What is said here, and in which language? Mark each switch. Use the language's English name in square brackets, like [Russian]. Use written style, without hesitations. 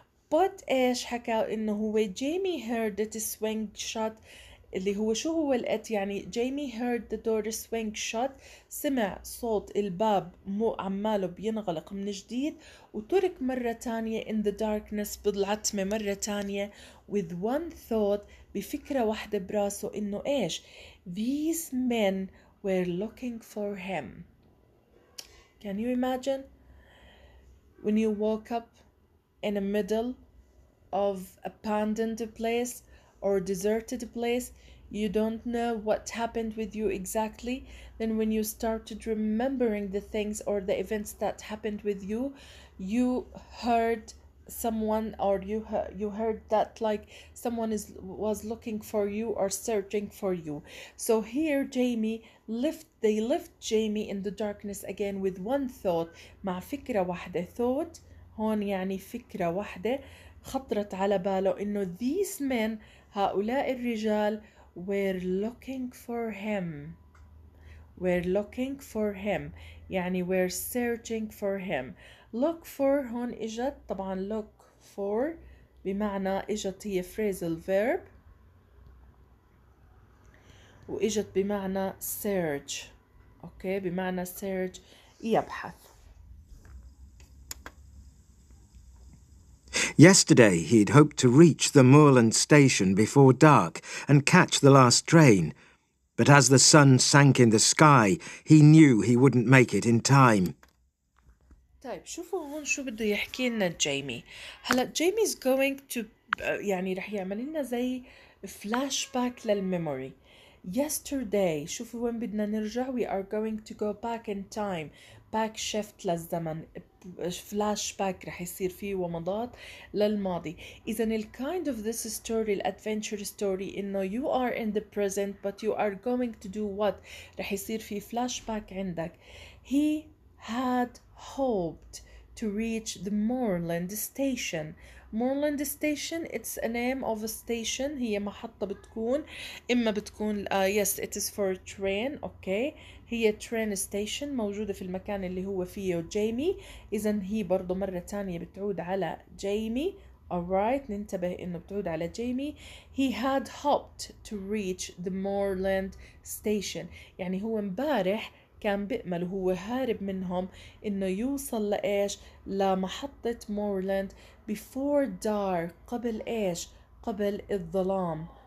[Arabic] but ايش حكى؟ انه هو [English] Jamie heard it swing shut [Arabic] اللي هو شو هو الات؟ يعني [English] Jamie heard the door swing shut، [Arabic] سمع صوت الباب عماله بينغلق من جديد وترك مرة تانية [English] in the darkness [Arabic] بالعتمة مرة تانية [English] with one thought [Arabic] بفكرة واحدة براسه إنه إيش؟ [English] these men were looking for him. Can you imagine when you woke up in the middle of abandoned place or deserted place, you don't know what happened with you exactly, then when you started remembering the things or the events that happened with you, you heard someone, or you heard that like someone was looking for you or searching for you. So here they left Jamie in the darkness again with one thought, [Arabic] مع فكرة واحدة. thought هون يعني فكرة واحدة خطرت على باله إنه these men، هؤلاء الرجال [English] were looking for him. We're looking for him يعني we're searching for him. [Arabic] look for هون اجت طبعا look for بمعنى اجت هي phrasal verb واجت بمعنى search. اوكي بمعنى search يبحث. [English] Yesterday he'd hoped to reach the moorland station before dark and catch the last train, but as the sun sank in the sky, he knew he wouldn't make it in time. [Arabic] طيب شوفوا هون شو بده يحكي لنا جيمي. هلا جيمي [English] is going to [Arabic] يعني رح يعمل لنا زي فلاش باك للميموري. yesterday شوفوا وين بدنا نرجع. [English] we are going to go back in time. back shift للزمن. [Arabic] فلاش باك رح يصير فيه ومضات للماضي. [English] إذا ال kind of this story الادفنتشر story إنه you are in the present but you are going to do what. [Arabic] رح يصير في فلاش باك عندك. [English] he had hoped to reach the moorland station. moorland station it's a name of a station. [Arabic] هي محطة بتكون إما بتكون [English] yes it is for train. [Arabic] okay هي train station موجودة في المكان اللي هو فيه جيمي. إذن هي برضو مرة تانية بتعود على جيمي. alright ننتبه إنه بتعود على جيمي. [English] he had hoped to reach the moorland station [Arabic] يعني هو مبارح كان بيأمل وهو هارب منهم إنه يوصل لإيش لمحطة مورلاند [English] before dark [Arabic] قبل إيش قبل الظلام.